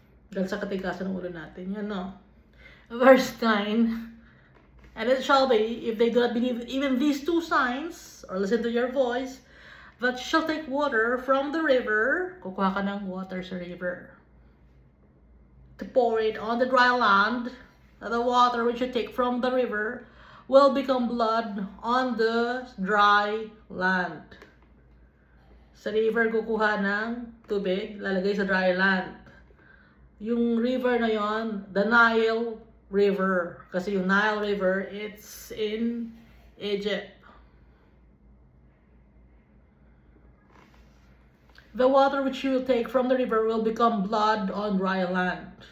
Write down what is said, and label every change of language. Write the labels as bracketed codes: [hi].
[tl] Dahil sa katigasan ng ulo natin. Yan, no? Verse 9. [en] And it shall be, if they do not believe even these two signs, or listen to your voice, that you shall take water from the river, [tl] kukuha ka ng water sa river, [en] to pour it on the dry land, the water which you take from the river will become blood on the dry land. [tl] Sa river, kukuha ng tubig, lalagay sa dry land. Yung river na yon, the Nile River. Kasi yung [en] Nile River, it's in Egypt. The water which you will take from the river will become blood on dry land.